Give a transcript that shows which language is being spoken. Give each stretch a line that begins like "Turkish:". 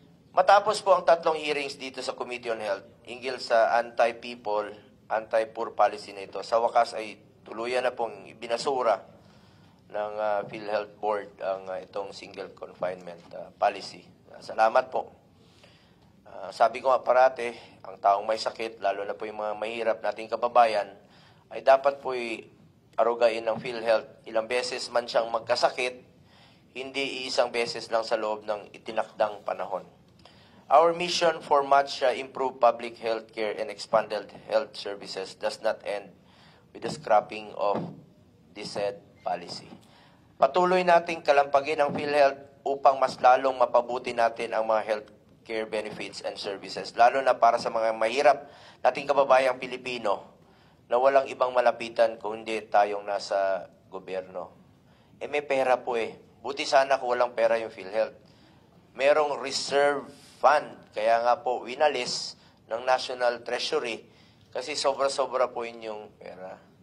Filipino: Matapos po ang 3 hearings dito sa Committee on Health, hinggil sa
English: anti-people, anti-poor policy
Filipino: na ito, sa wakas ay tuluyan na pong binasura ng PhilHealth Board ang itong
English: single confinement policy.
Filipino: Salamat po. Sabi ko nga parate, ang taong may sakit, lalo na po yung mga mahirap nating kababayan, ay dapat po arugain ng PhilHealth. Ilang beses man siyang magkasakit, hindi isang beses lang sa loob ng itinakdang panahon.
English: Our mission for much improved public health care and expanded health services does not end with the scrapping of this said policy.
Filipino: Patuloy nating kalampagin ang PhilHealth upang mas lalong mapabuti natin ang mga
English: healthcare benefits and services,
Filipino: lalo na para sa mga mahirap nating kababayang Pilipino na walang ibang malapitan kung hindi tayong nasa gobyerno. May pera po eh. Buti sana kung walang pera yung PhilHealth. Merong reserve fund, kaya nga po winalis ng National Treasury kasi sobra-sobra po yung pera.